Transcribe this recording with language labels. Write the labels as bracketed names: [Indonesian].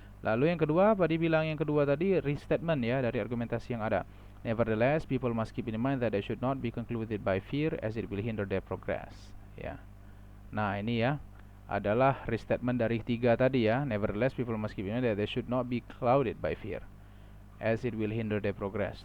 [Indonesian] Lalu yang kedua, yang kedua tadi restatement ya dari argumentasi yang ada. [English] Nevertheless, people must keep in mind that they should not be concluded by fear as it will hinder their progress. [Indonesian] Ya. Nah, ini ya adalah restatement dari 3 tadi ya. [English] Nevertheless, people must keep in mind that they should not be clouded by fear as it will hinder their progress.